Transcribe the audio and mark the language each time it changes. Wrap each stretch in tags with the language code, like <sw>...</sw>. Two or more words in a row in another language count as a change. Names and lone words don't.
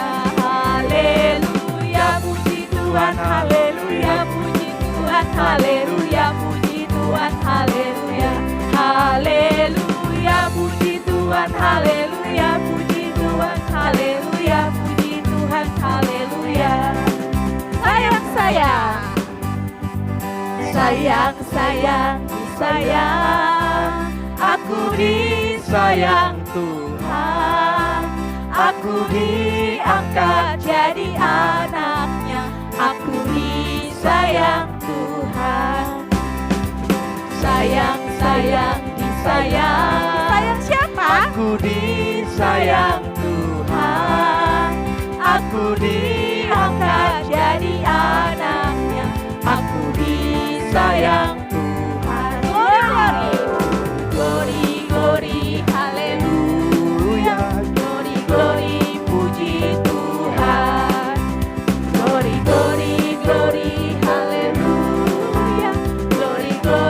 <id>Haleluya, puji Tuhan, haleluya, puji Tuhan, haleluya, puji Tuhan, haleluya. Haleluya, puji Tuhan, haleluya, puji Tuhan, haleluya, puji Tuhan, haleluya. Sayang, sayang, sayang, sayang, disayang. Aku disayang Tuhan, aku diangkat jadi anaknya. Aku disayang Tuhan. Sayang, sayang, disayang. Sayang siapa? Aku disayang Tuhan, aku diangkat jadi anaknya. Aku disayang Tuhan.</id> <en>Glory, glory, glory, haleluya. Glory, glory,</en> <id>puji Tuhan.</id> <en>Glory, glory, glory, haleluya. Glory,</en>